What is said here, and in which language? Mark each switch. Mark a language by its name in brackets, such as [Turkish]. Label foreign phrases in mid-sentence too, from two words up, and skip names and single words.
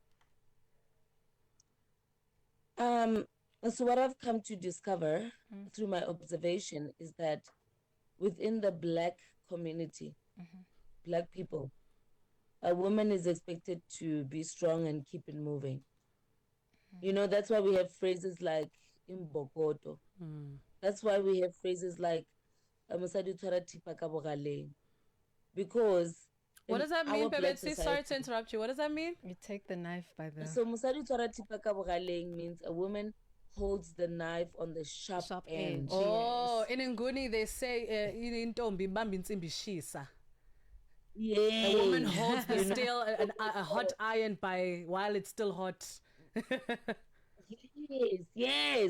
[English] So what I've come to discover through my observation is that within the Black community, Black people, a woman is expected to be strong and keep it moving. That's why we have phrases like imbokoto. That's why we have phrases like [Tswana] mosadi tshwara thipa ka bogaleng. [English] Because what does that mean, Pebetsi? Sorry to interrupt you. What does that mean? You take the knife by the... So [Tswana] mosadi tshwara thipa ka bogaleng [English] means a woman holds the knife on the sharp end. Oh, in Nguni they say [Zulu] intombi bamba intsimbi shisa. [English] Yeah. A woman holds the steel, a hot iron while it's still hot. Yes.